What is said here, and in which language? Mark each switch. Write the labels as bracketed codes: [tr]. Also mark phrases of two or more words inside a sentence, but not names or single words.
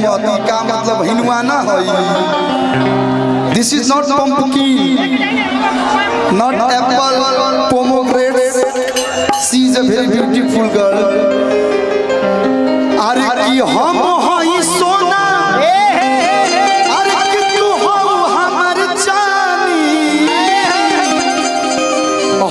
[bho] का मतलब हिनुआना है [en] This is not pumpkin not apple pomegranate she is a very beautiful girl [bho] अरे की हम हई सोना अरे कि तू हो हमर जानी